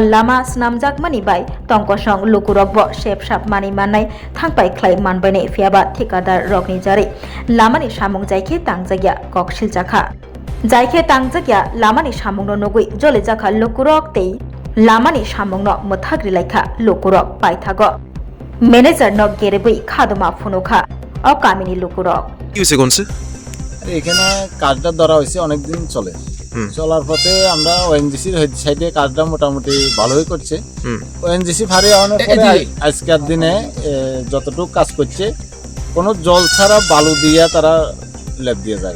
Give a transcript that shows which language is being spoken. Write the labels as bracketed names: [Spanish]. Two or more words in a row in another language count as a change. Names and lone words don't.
[Kok Borok] Lama Snamjak Mani Bai Tongkosong Lukurokbo Shep Shap Mani Manai Thangpai Klai Manbane Fiaba Thikadar Rogni Jarai Lamani Samung Jaike Tangjagya Kokshil Jakha Jaike Tangjagya Lamani Samungno Nogui Jole Jakha Lukurok Tei Lamani Samungno Muthagri Laika Lukurok Paithago Manager no Gerebui Khaduma Funukha O Kamini Lukurok [Bangla] কি হইছে কোনছে এখানে কাজটা ধরা হয়েছে অনেকদিন চলে চলার পথে আমরা ওএনজিসির সাইডে কাজটা মোটামুটি ভালোই করছে ওএনজিসি ফারে অনেক পরে আজকের দিনে যতটুকু কাজ করছে কোনো জল ছাড়া বালু দিয়ে তারা লেপ দিয়ে জায়গা